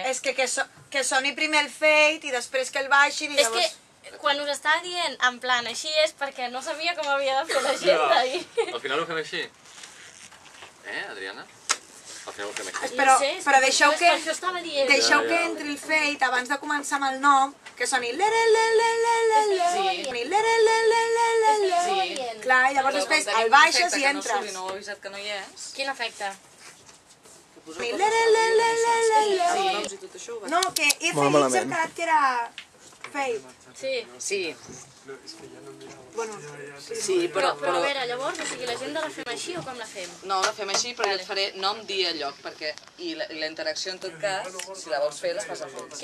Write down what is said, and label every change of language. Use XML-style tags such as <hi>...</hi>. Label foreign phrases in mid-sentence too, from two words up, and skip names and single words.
<ca>És que soni primer el feit i després que el baixin i llavors... És que quan us estava dient</ca> <es>en plan</es> <ca>així és perquè no sabia com havia de fer l'agenda i... Al final ho fem així. Adriana? Al final ho fem així. Però deixeu que deixeu que entri el feit abans de començar amb el nom, que soni lere le le le le le lere le le le le le. Clar, i llavors després el baixes i entres. No ho he avisat que no hi és. Quin efecte? Lere le le le le le. No, que he cercat que era feit. Sí. Sí. Bueno, sí, però a veure, llavors, o sigui, l'agenda la fem així o com la fem? No, la fem així, però jo et faré nom, dia, lloc, perquè... I la interacció, en tot cas, si la vols fer, la fas a fons.</ca>